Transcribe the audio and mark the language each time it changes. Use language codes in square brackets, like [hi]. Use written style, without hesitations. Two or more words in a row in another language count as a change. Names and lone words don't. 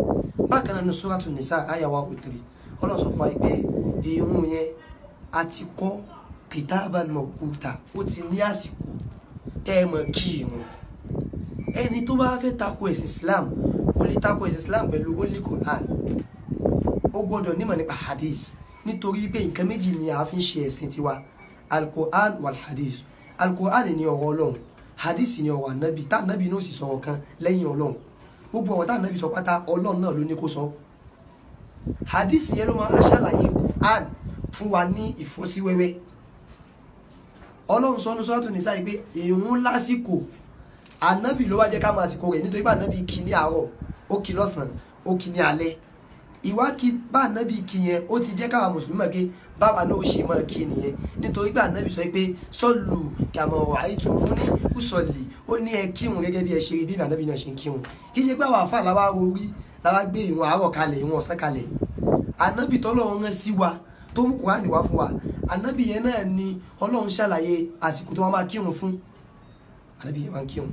[yo] Bákan náà ní Suratu Nisa Aya 103 Ọlọ́run sọ fún wa pé ìrun yẹn a ti kọ́ [ar] كتابا موقوتا, [yo] ó ti ní àsìkò tẹ́ ẹ mọ̀ kí ìrun. Ẹni tó bá fẹ́ tako ẹ̀sìn Islam kò lè tako ẹ̀sìn Islam pẹ̀lú [en] only Quran. [yo] Ó gbọ́dọ̀ nímọ̀ nípa hadith, nítorí pé nǹkan méjì ni a fi ń ṣe ẹ̀sìn tiwa, [ar] القرآن والحديث. [yo] Al-Quran ni ọ̀rọ̀ Ọlọ́run, hadith ni ọ̀rọ̀ Ànábì tá Ànábì náà sì sọ̀rọ̀ kan lẹ́yìn Ọlọ́run. Gbogbo ọ̀rọ̀ tá Ànábì sọ pátá Ọlọ́run náà ló ní kó sọ. Hadith yẹn ló máa ṣàlàyé Quran fún wa ní ìfọ́síwẹ́wẹ́. Ọlọ́run sọ ní Suratu Nisa pé ìrun lásìkò Ànábì ló wá jẹ́ ká máa àsìkò rẹ̀, nítorí pé Ànábì kí ní àárọ̀ ó kí lọ́sàn ó kí ní alẹ́. Ìwà kí bá Ànábì kí yẹn ó ti jẹ́ káwa Mùsùlùmí mọ̀ pé báwa náà ó ṣe máa kí nìyẹn, nítorí pé Ànábì sọ pé [ar] صلوا كما رأيتموني أصلي. [yo] Ó ní ẹ kírun gẹ́gẹ́ bí ẹ ṣe rí bí Ànábì náà ṣe ń kírun. Kì í ṣe pé àwọn àfáà làwa rorí làwa gbé ìrun àárọ̀ kalẹ̀ ìrun ọ̀sán kalẹ̀. Ànábì tọ́lọ́run rán sí wa tó mú Kùránì wá fún wa, Ànábì yẹn náà ni Ọlọ́run ṣàlàyé àsìkò tó wọ́n máa kírun fún. Ànábì yẹn máa ń kírun.